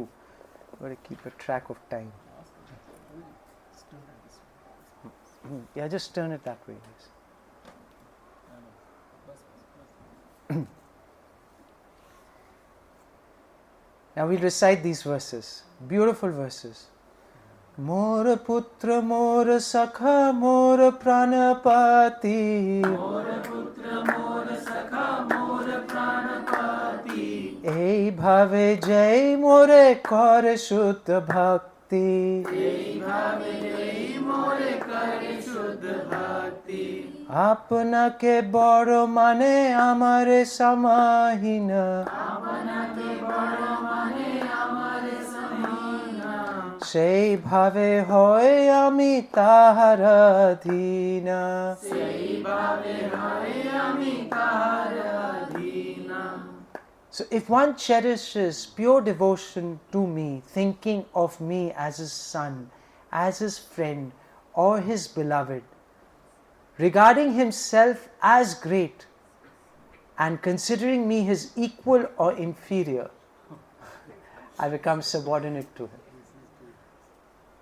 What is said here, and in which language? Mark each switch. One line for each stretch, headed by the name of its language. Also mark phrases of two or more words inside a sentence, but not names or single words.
English: I've got to keep a track of time. Yeah, just turn it that way. Yes. Now we'll recite these verses, beautiful verses.
Bangla: মোর পুত্র মোর সখা মোর প্রাণপতি. মোর পুত্র মোর সখা মোর প্রাণপতি. এই ভাবে যেই মোরে করে শুদ্ধ ভক্তি. এই ভাবে যেই মোরে করে শুদ্ধ ভক্তি. আপনাকে বড় মানে আমারে সমহীন. আপনাকে বড় মানে আমারে সমহীন. সেই ভাবে হই আমি তাহার অধীন. সেই ভাবে হই আমি তাহার অধীন.
English: So if one cherishes pure devotion to me, thinking of me as his son, as his friend, or his beloved, regarding himself as great and considering me his equal or inferior, I become subordinate to him.